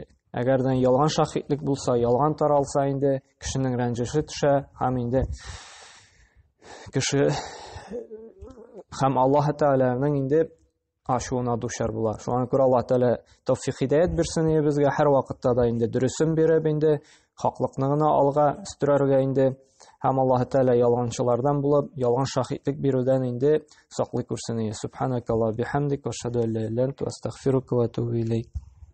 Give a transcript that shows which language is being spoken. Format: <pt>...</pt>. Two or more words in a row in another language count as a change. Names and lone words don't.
<tt>Әгәр дә ялган шаһидлек булса, ялган таралса инде кешенең рәнҗеше төшә, һәм инде кеше һәм Аллаһ Тәгаләнең инде ачуына дучар була. Шуңа күрә Аллаһ Тәгалә тәүфик хидаят бирсен безгә, һәр вакытта да инде дөресен биреп инде хаклыкны гына алга үстерергә инде, һәм Аллаһ Тәгалә ялганчылардан булып, ялган шаһидлек бирүдән инде саклый күрсен.</tt> <ar>سبحانك الله بحمدك وأشهد أن لا إله إلا أنت أستغفرك وأتوب إليك.</ar>